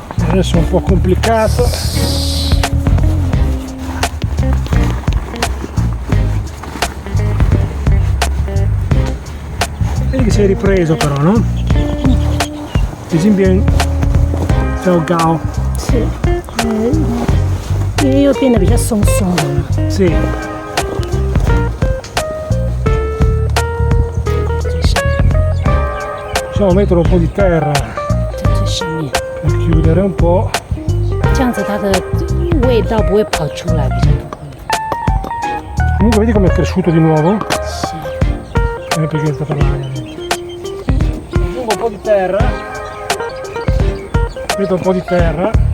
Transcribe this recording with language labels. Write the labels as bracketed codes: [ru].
[it] Adesso è un po' complicato. Vedi che sei ripreso però, no? [zh] 已经变糟糕。是，因为又变得比较松松的了。 [it] Sì. Possiamo mettere un po' di terra [zh] 在这上面， [it] per chiudere un po'. [zh] 这样子它的味道不会跑出来，比较不会。 [it] Comunque vedi come è cresciuto di nuovo? [zh] 是， [it] Perché è stata l'aria. Aggiungo un po' di terra. Metto un po' di terra.